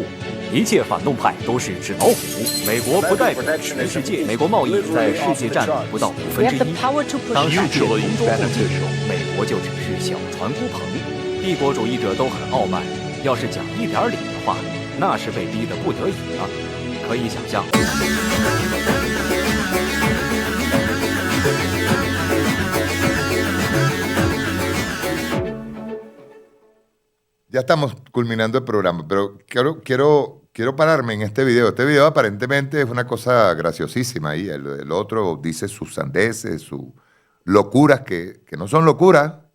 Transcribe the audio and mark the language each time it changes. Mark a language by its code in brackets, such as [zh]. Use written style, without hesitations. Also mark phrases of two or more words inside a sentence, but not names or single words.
[zh] 一切反动派都是纸老虎。美国不代表全世界，美国贸易在世界占比不到1/5。当世界同舟共济，美国就只是小船孤篷。帝国主义者都很傲慢，要是讲一点理的话，那是被逼得不得已了。可以想象。 [es] Ya estamos culminando el programa, pero quiero pararme en este video. Este video aparentemente es una cosa graciosísima ahí. El otro dice sus sandeces, sus locuras que no son locuras.